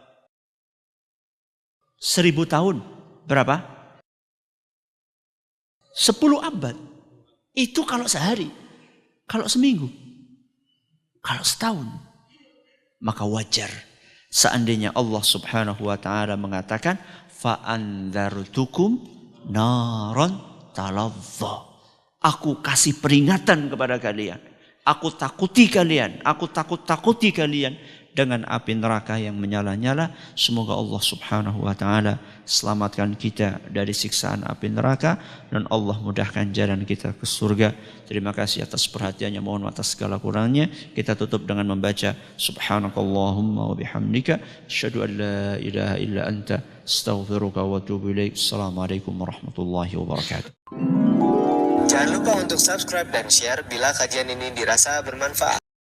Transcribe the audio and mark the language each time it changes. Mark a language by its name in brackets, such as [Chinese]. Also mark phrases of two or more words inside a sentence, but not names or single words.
[Indonesian] 1000 tahun. Berapa? 10 abad. Itu kalau sehari. Kalau seminggu. Kalau setahun. Maka wajar. Seandainya [Arabic] الله سبحانه وتعالى [Indonesian] mengatakan [Arabic] فأنذرتكم نارا تلظى. [Indonesian] Aku kasih peringatan kepada kalian. Aku takuti kalian. Aku takuti kalian dengan api neraka yang menyala-nyala. Semoga [Arabic] الله سبحانه وتعالى [Indonesian] selamatkan kita dari siksaan api neraka dan Allah mudahkan jalan kita ke surga. Terima kasih atas perhatiannya, mohon atas segala kurangnya. Kita tutup dengan membaca [Arabic] سبحانك اللهم وبحمدك أشهد أن لا إله إلا أنت أستغفرك وأتوب إليك. السلام عليكم ورحمة الله وبركاته. [Indonesian] Jangan lupa untuk subscribe dan share bila kajian ini dirasa bermanfaat.